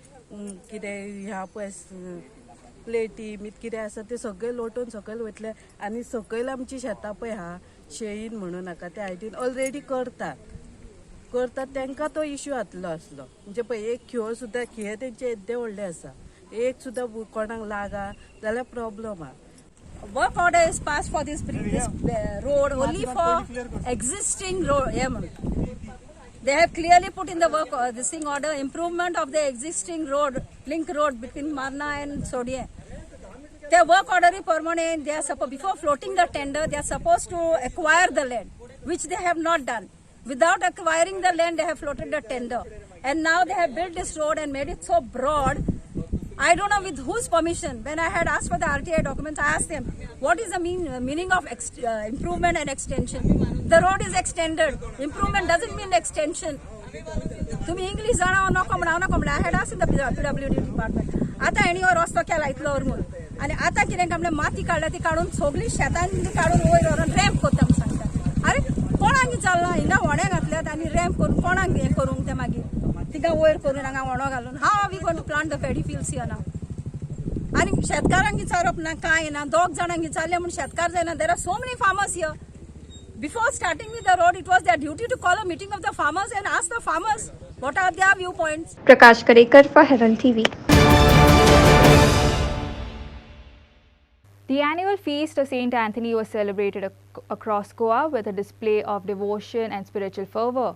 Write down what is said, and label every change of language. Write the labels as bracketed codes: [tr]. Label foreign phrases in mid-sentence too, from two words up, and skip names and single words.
[kok] कितें ह्या पळय प्लेटी मीत कितें आसा ते सगळे लोटोवन सकयल वयतले आनी सकयल आमची शेतां पळय आहा शेळीन म्हणू नाका त्या हायटीन ऑलरेडी करतात तांकां तो इश्यू जातलो आसलो म्हणजे पळय एक खिये तेंचे येद्दे व्हडले आसा एक सुद्दां कोणाक लागा जाल्यार प्रॉब्लम आहा [en] work order is passed for this road only for existing road. They have clearly put in the work this thing order improvement of the existing road, link road between Marna and Sodie. Their work order is permanent. They are before floating the tender, they are supposed to acquire the land, which they have not done. Without acquiring the land, they have floated the tender. And now they have built this road and made it so broad. I don't know with whose permission. When I had asked for the RTI documents, I asked them, what is the meaning of improvement and extension? The road is extended. Improvement doesn't mean extension. [kok] तुम्ही इंग्लिश जाणा नको म्हणून [en] I had asked in the PWD department. [kok] आता एनी रस्तो केला इतलो म्हणून आणि आता कितें काय माती काडल्या ती काडून सगळी शेतांनी काडून वयर व्हरून रॅम्प कोत्ता म्हणून सांगता. अरे कोणाक चलना हिंगा व्हडे घातल्यात आनी रॅम्प करून कोणाक हें करूंक ते मागीर तिका वयर करून हांगा व्हडो घालून हाव [en] we going to plant the paddy fields here now. [kok] आनी शेतकारांक विचारप ना कांय ना दोग जाणांक विचारले म्हणून शेतकार जायना. [en] There are so many farmers here. Before starting with the road, it was their duty to call a meeting of the farmers and ask the farmers what are their viewpoints. Prakash Karekar for Herald TV. The annual feast of Saint Anthony was celebrated across Goa with a display of devotion and spiritual fervor.